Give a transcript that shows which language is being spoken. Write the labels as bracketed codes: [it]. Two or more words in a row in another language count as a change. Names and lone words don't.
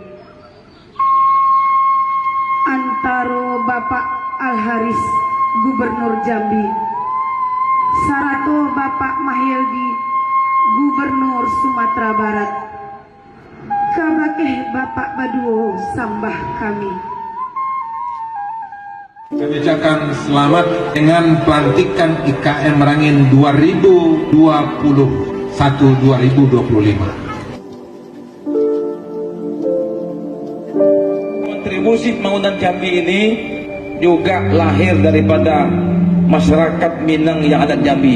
[min] Antaro Bapak Al-Haris Gubernur Jambi, sarato Bapak Mahyildi Gubernur Sumatera Barat, kabakeh Bapak Baduo sambah kami. [id] Kami ucapkan selamat dengan pelantikan IKM Merangin 2021-2025. Kontribusi pembangunan Jambi ini juga lahir daripada masyarakat Minang yang ada di Jambi.